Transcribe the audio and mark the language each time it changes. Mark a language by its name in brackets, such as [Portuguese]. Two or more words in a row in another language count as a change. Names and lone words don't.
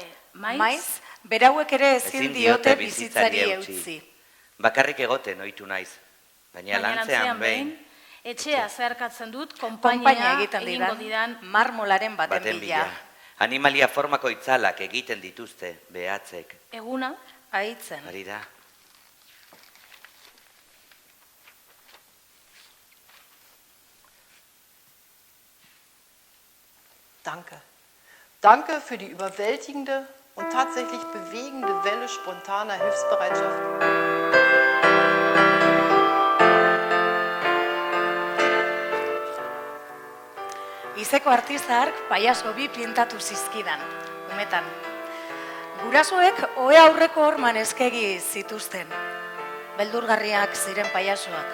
[Basque] maiz, berauek ere ezin diote bizitzari eutzi. Bakarrik egoten ohitu naiz, baina lantzean behin, etxea zeharkatzen dut, konpainia egiten didan marmolaren baten bila. Animalia formako itzalak egiten dituzte, behatzek. Eguna, haitzen. Ari da. [German] Danke. Danke für die überwältigende und tatsächlich bewegende Welle spontaner Hilfsbereitschaft. [Basque] Izeko artista hark paiaso bi pintatu zizkidan, umetan. Gurasoek ohe aurreko horman eskegi zituzten, beldurgarriak ziren paiasoak.